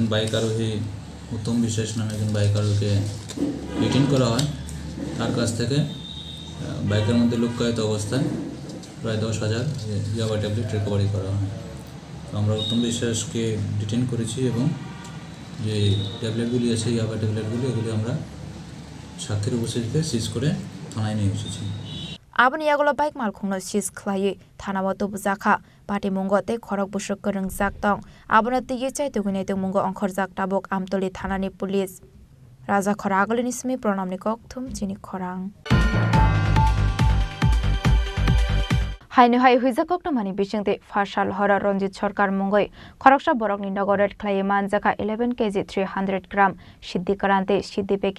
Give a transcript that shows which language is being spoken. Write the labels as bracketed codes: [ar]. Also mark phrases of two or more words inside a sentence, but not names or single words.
[bn] বাইক আরোহী उत्तम বিশ্বাস নামে একজন বাইক আরোহীকে ডিটেইন করা হয় তার কাছ থেকে বাইকের মধ্যে লুকায়িত অবস্থায় প্রায় 10,000 ইয়াবা [en] tablet recovery [bn] করা হয় আমরা উত্তম বিশ্বাসকে ডিটেইন করেছি এবং যে ট্যাবলেটগুলি আছে ইয়াবা ট্যাবলেটগুলি এগুলি আমরা সাক্ষীর উপস্থিতিতে সিজ করে থানায় নিয়ে এসেছি [trp] आबनि यागला बाइक मालखंनो सिज ख्लायै थानाव तो बुजाखा पार्टी मुंगते खरक बुसक करं जाक्तं आबना तिये चाइतुगुनै तो मुंग अंखर जाक्ताबक आमतली थानानि पुलिस राजा खरागलिनि सिमी प्रणामनि कक्थुम चिनि खरां हाइनु हाइ हुइजाকক मानि बिसिंते फारसाल हरा रंजित सरकार मुंगै खरकसा बरकनि नगरेट ख्लायै मानजाका 11 केजी 300 ग्राम सिद्धि करान्ते सिद्धि पेकिं